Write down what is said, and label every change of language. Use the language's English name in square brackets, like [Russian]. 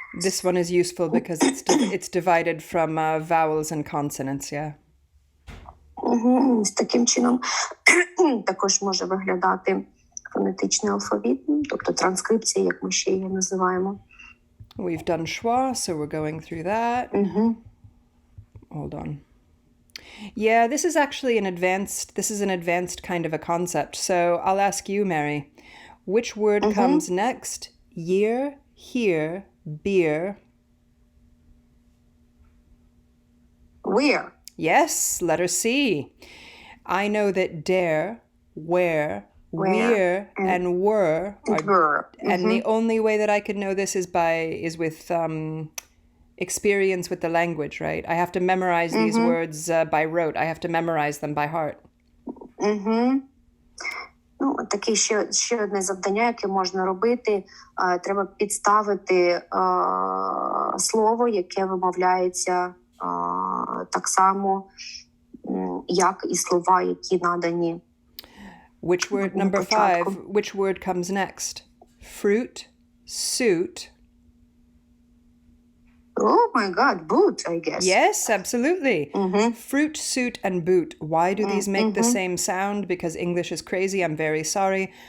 [English] This one is useful because it's divided from vowels and consonants, yeah. [Ukrainian] З таким чином також може виглядати фонетичний алфавіт, тобто транскрипція, як ми ще її називаємо. [English] We've done schwa, so we're going through that. Hold on. Yeah, this is an advanced kind of a concept. So I'll ask you, Mary, which word comes next? Year, here, beer. Where? Yes, letter C. I know that dare, where, we're, and were are, and the only way that I could know this is with experience with the language, right? I have to memorize these words by rote. I have to memorize them by heart. [Ukrainian] Таке ще одне завдання, яке можна робити. Треба підставити слово, яке вимовляється так само, як і слова, які надані. [English] Which word, number 5, which word comes next? fruit, suit. Oh my God, boot, I guess. Yes, absolutely. Fruit, suit, and boot. Why do these make the same sound? Because English is crazy. I'm very sorry.